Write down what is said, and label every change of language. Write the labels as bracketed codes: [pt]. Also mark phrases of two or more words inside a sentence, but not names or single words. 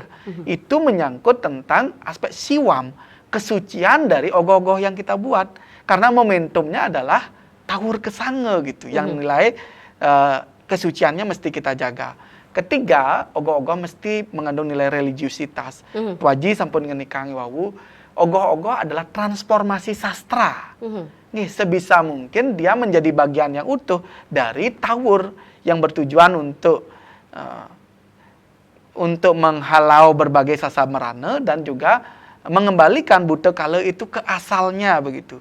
[id] Itu menyangkut tentang aspek siwam, kesucian dari ogoh-ogoh yang kita buat. Karena momentumnya adalah taur kesange gitu, yang nilai kesuciannya mesti kita jaga. Ketiga, ogoh-ogoh mesti mengandung nilai religiusitas. [ban] Tuaji sampun ngenikangi wawu, [id] ogoh-ogoh adalah transformasi sastra. Nih, sebisa mungkin dia menjadi bagian yang utuh dari taur yang bertujuan untuk menghalau berbagai sasamerana dan juga mengembalikan Buta Kala itu ke asalnya begitu.